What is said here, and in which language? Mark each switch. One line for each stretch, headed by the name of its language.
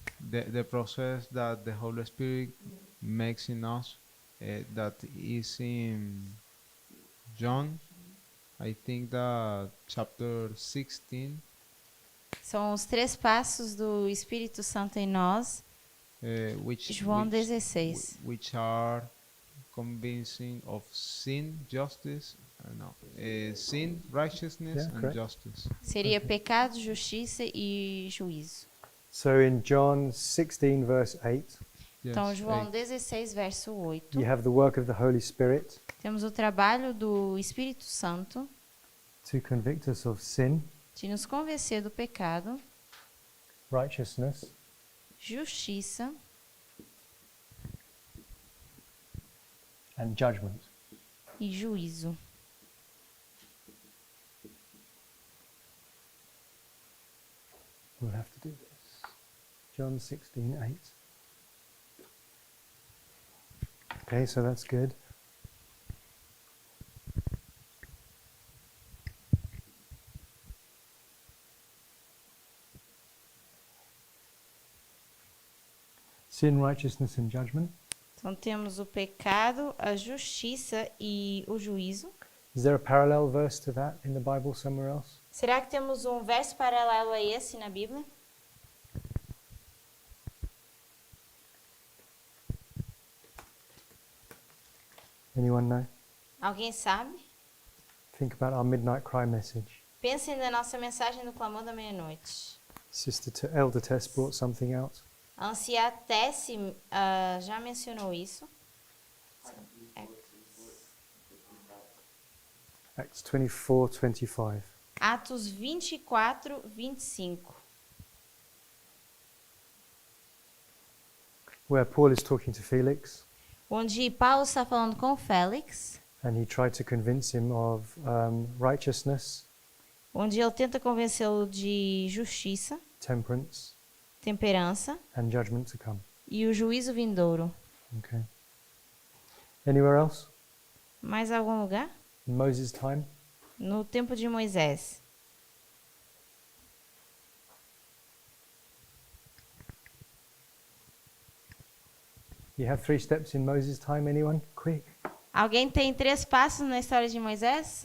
English: The process that the Holy Spirit makes in us. That is in John, I think that chapter 16,
Portuguese: São os 3 passos do Espírito Santo em nós, João 16.
English: which are convincing of sin, justice, sin, righteousness, Yeah, and correct. justice.
Portuguese: Seria pecado, justiça e juízo.
English: So in John 16, verse 8,
Portuguese: Então,
English: Yes,
Portuguese: João 8. 16, verso 8.
English: you have the work of the Holy Spirit
Portuguese: Temos o trabalho do Espírito Santo
English: to convict us of sin,
Portuguese: de nos convencer do pecado,
English: righteousness,
Portuguese: justiça
English: and judgment.
Portuguese: e juízo.
English: We'll have to do this. John 16, 8. Okay, so that's good. Sin, righteousness, and judgment.
Portuguese: Então, temos o pecado, a justiça e o juízo.
English: Is there a parallel verse to that in the Bible somewhere else?
Portuguese: Será que temos um verso paralelo a esse na Bíblia?
English: Anyone know?
Portuguese: Alguém sabe?
English: Think about our midnight cry message.
Portuguese: Pensem na nossa mensagem do clamor da meia-noite.
English: Elder Tess brought something out.
Portuguese: A anciã Tessie já mencionou isso.
English: Acts 24, 25.
Portuguese: Atos 24, 25.
English: Where Paul is talking to Felix
Portuguese: Onde Paulo está falando com Félix,
English: and he tried to convince him of righteousness,
Portuguese: onde ele tenta convencê-lo de justiça,
English: temperance,
Portuguese: temperança
English: and judgment to come.
Portuguese: e o juízo vindouro.
English: Okay. Anywhere else?
Portuguese: Mais algum lugar?
English: In Moses' time?
Portuguese: No tempo de Moisés.
English: You have 3 steps in Moses' time, anyone? Quick.
Portuguese: Alguém tem 3 passos na história de Moisés?